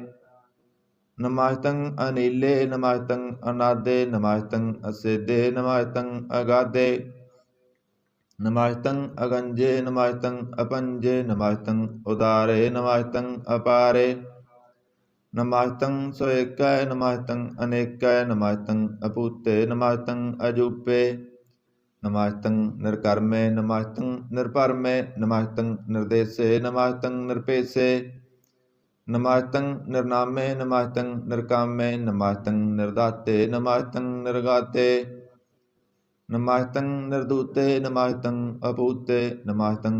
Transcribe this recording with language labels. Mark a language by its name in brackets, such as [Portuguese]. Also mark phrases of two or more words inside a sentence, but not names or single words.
[Braj] ਨਮਸਤੰ ਅਨੀਲੇ ਨਮਸਤੰ ਅਨਾਦੇ, ਨਮਸਤੰ ਅਸਿਧੇ ਨਮਸਤੰ ਅਗਾਧੇ। ਨਮਸਤੰ ਅਗੰਜੇ ਨਮਸਤੰ ਅਪੰਜੇ, ਨਮਸਤੰ ਉਦਾਰੇ ਨਮਸਤੰ ਅਪਾਰੇ। ਨਮਸਤੰ ਸੋਏਕੈ ਨਮਸਤੰ ਅਨੇਕੈ, ਨਮਸਤੰ ਅਪੂਤੇ ਨਮਸਤੰ ਅਜੂਪੇ। नमास्तं निर्कर्मे नमास्तं निर्परमे नमास्तं निर्देशे नमास्तं निरपेशे नमास्तं निर्नामे नमास्तं निर्कामे नमास्तं निर्दाते नमास्तं निर्गाते नमास्तं निर्दूते नमास्तं अपूते नमास्तं